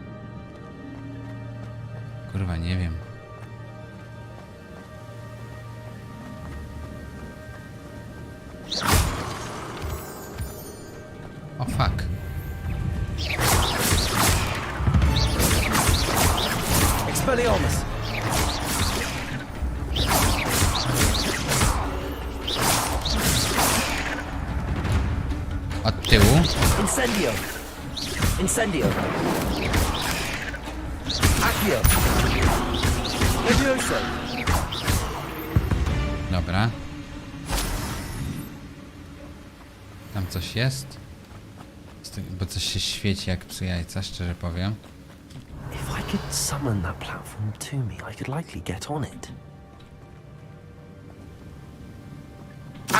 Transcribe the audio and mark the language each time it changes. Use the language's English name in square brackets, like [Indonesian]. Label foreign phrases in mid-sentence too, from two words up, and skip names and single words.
[Polish] Kurwa, nie wiem. O fuck. Expelliarmus. Od tyłu. Incendio. Incendio. Accio. Levioso. Dobra. Tam coś jest? Bo coś się świeci jak psu jajca, szczerze powiem. [English] If I could summon that platform to me, I could likely get on it.